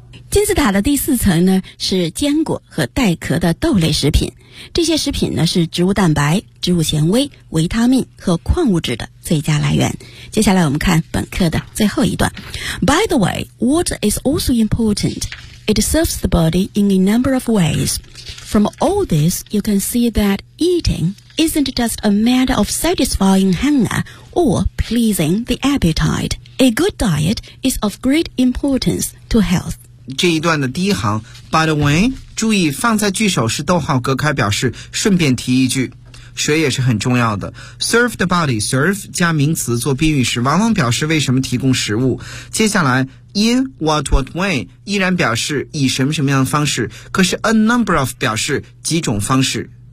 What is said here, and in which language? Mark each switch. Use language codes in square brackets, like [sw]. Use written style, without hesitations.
[zh] 金字塔的第四层呢是坚果和带壳的豆类食品，这些食品呢是植物蛋白、植物纤维、维他命和矿物质的最佳来源。接下来我们看本课的最后一段。 [en] By the way, water is also important. It serves the body in a number of ways. From all this, you can see that eating isn't just a matter of satisfying hunger or pleasing the appetite. A good diet is of great importance to health. [zh] 这一段的第一行 [en] By the way, [zh] 注意放在句首是逗号隔开，表示顺便提一句，水也是很重要的。 [en] serve the body， [zh] serve 加名词做宾语时往往表示为什么提供食物。接下来 [en] in what way [zh] 依然表示以什么什么样的方式，可是 [en] a number of [zh] 表示几种方式。